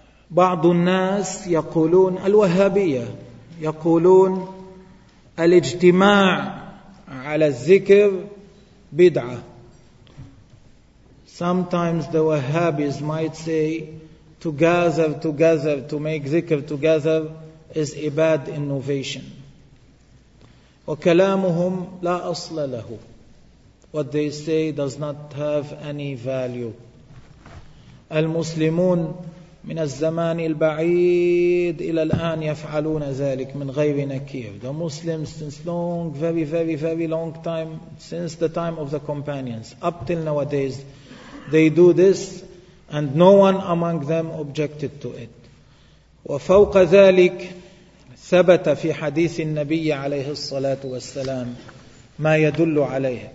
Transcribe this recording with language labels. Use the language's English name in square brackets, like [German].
[Arabic] بعض الناس يقولون, الوهابية يقولون, الاجتماع على الذكر بدعة. [English] Sometimes the Wahhabis might say to gather together, to make dhikr together is a bad innovation. [Arabic] وكلامهم لا أصل له. [English] What they say does not have any value. [Arabic] المسلمون من الزمان البعيد إلى الآن يفعلون ذلك من غير نكير. [English] The Muslims since long, very, very, very long time, since the time of the companions, up till nowadays, they do this, and no one among them objected to it. [Arabic] وفوق ذلك ثبت في حديث النبي عليه الصلاة والسلام ما يدل عليه.